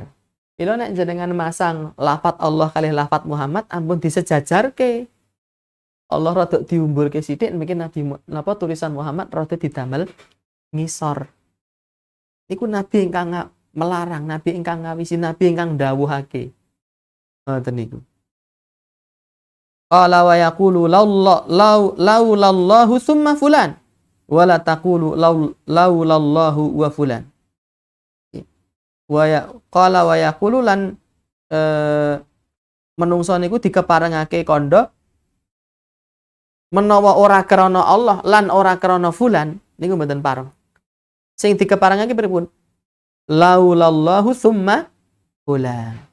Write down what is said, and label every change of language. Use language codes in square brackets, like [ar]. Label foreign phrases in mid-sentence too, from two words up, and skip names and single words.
[jv] Ila nek jenengan masang lafat Allah kalih lafat Muhammad ampun disejajarke. Allah rada diumbulke sithik mungkin Nabi napa tulisan Muhammad rada didamel ngisor. Iku nabi ingkang melarang, nabi ingkang ngawisi, nabi ingkang ndawuhake. Ngoten niku. [ar] قال ويقول لولا الله ثم فلان ولا تقولوا لولا الله وفلان. قال ويقول [jv] lan menungso niku dikeparengake kandha menawa ora krana Allah lan ora krana fulan niku mboten pareng. Sing dikeparengake pripun? [ar] لولا الله ثم فلان.